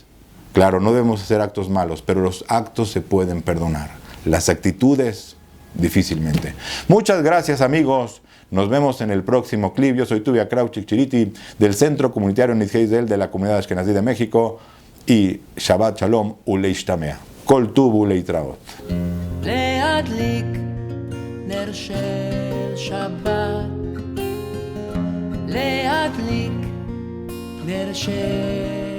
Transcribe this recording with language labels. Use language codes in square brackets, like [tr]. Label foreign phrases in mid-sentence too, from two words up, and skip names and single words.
[es] Claro, no debemos hacer actos malos, pero los actos se pueden perdonar. Las actitudes, difícilmente. Muchas gracias, amigos. Nos vemos en el próximo clip. Yo soy Tuvia Krauchik Chiriti del Centro Comunitario Nidhei Israel de la Comunidad Ashkenazí de México. [he] Y Shabbat Shalom Uleishtamea. Kol Tuv Uleitraot. להדליק נר של שבת, להדליק נר של